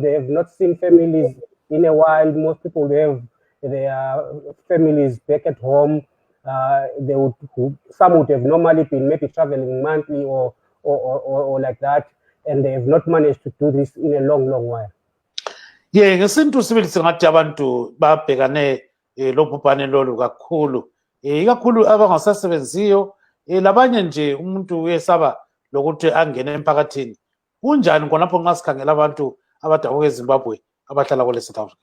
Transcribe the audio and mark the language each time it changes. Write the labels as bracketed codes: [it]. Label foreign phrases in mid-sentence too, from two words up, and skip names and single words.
[en] They have not seen families in a while. Most people have their families back at home. Some would have normally been maybe traveling monthly or like that, and they have not managed to do this in a long while. Yeah, [nd] ngesintu sibili singathi abantu babhekane lobhubhane lolu kakhulu. Ikakhulu abangasasebenziyo, labanye nje umuntu uyesaba lokuthi angene emphakathini. Kunjani khonapho nxa sikhangela abantu abadabuka eZimbabwe abahlala kule South Africa?